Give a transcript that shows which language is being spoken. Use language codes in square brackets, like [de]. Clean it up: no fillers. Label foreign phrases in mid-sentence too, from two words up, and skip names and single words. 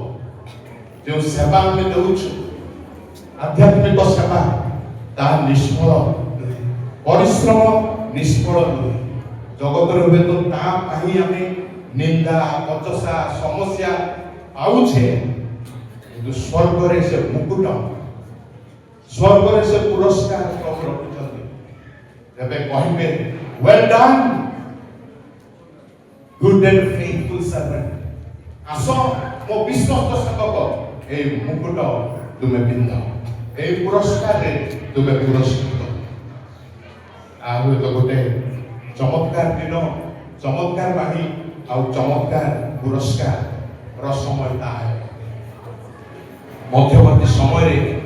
[or] ଯେଉଁ ସେବା ଆମେ ଦେଉଛୁ, ଆଧ୍ୟାତ୍ମିକ ସେବା, ତାହା ନିଷ୍ଫଳ ନୁହେଁ, ପରିଶ୍ରମ ନିଷ୍ଫଳ ନୁହେଁ। ଜଗତରେ ହୁଏତ ତା ପାଇଁ ଆମେ ନିନ୍ଦା, ବଚସା, ସମସ୍ୟା ପାଉଛେ, କିନ୍ତୁ ସ୍ୱର୍ଗରେ ସେ ମୁକୁଟ, ସ୍ୱର୍ଗରେ ସେ ପୁରସ୍କାର ସବୁ ରଖୁଛନ୍ତି। ଯେବେ କହିବେ [en] well done, good and faithful servant. [or] ଆସ ମୋ ବିଶ୍ୱସ୍ତ ସେବକ, এই ମୁକୁଟ ତୁମେ ପିନ୍ଧ, এই ପୁରସ୍କାରରେ ତୁମେ ପୁରସ୍କୃତ। ଆଉ ତ ଗୋଟେ ଚମତ୍କାର ଦିନ, ଚମତ୍କାର ବାଣୀ ଆଉ ଚମତ୍କାର ପୁରସ୍କାର ସମୟ ତାହା ମଧ୍ୟବର୍ତ୍ତୀ ସମୟରେ